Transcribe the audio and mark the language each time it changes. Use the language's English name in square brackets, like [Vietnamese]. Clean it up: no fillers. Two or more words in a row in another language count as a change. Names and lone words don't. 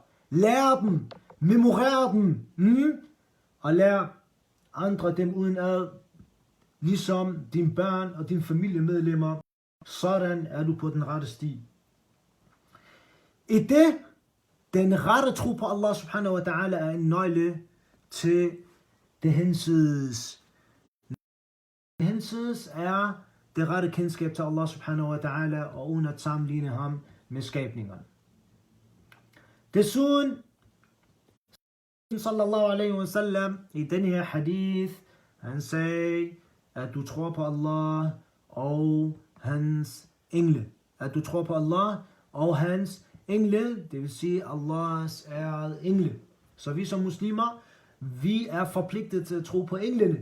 [Danish] Lær dem, memorer dem, og lær andre dem udenad, ligesom dine børn og dine familiemedlemmer. Sådan er du på den rette sti. I det, den rette tro på Allah [Arabic] سبحانه وتعالى [Danish] er en nøgle til det hinsides. Det hinsides er det rette kendskab til Allah [Arabic] سبحانه وتعالى, [Danish] og uden at sammenligne ham med skabningerne. Desuden, [Arabic] صلى الله عليه وسلم, [Danish] i denne her hadith, han sagde, at du tror på Allah og hans engle. At du tror på Allah og hans engle, det vil sige Allahs ærede engle. Så vi som muslimer, vi er forpligtet til at tro på englene.